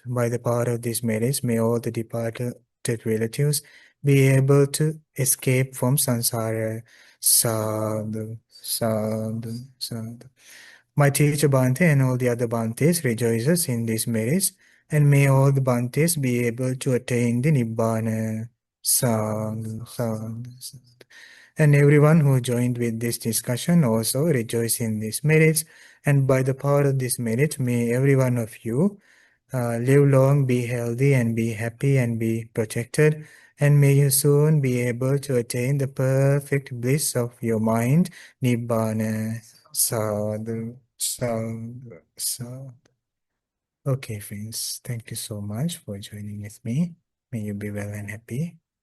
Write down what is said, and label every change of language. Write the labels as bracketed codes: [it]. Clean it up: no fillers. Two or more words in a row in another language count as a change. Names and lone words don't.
[en] By the power of these merits, may all the departed relatives be able to escape from samsara. [pi] Sadhu, sadhu, sadhu. [en] My teacher Bhante and all the other Bhantes rejoices in these merits, and may all the Bhantes be able to attain the Nibbana. [pi] Sadhu, sadhu, sadhu. [en] And everyone who joined with this discussion also rejoice in these merits, and by the power of this merit, may every one of you live long, be healthy, and be happy, and be protected. And may you soon be able to attain the perfect bliss of your mind, Nibbana. [pi] Sadhu, sadhu, sadhu. [en] Okay, friends. Thank you so much for joining with me. May you be well and happy.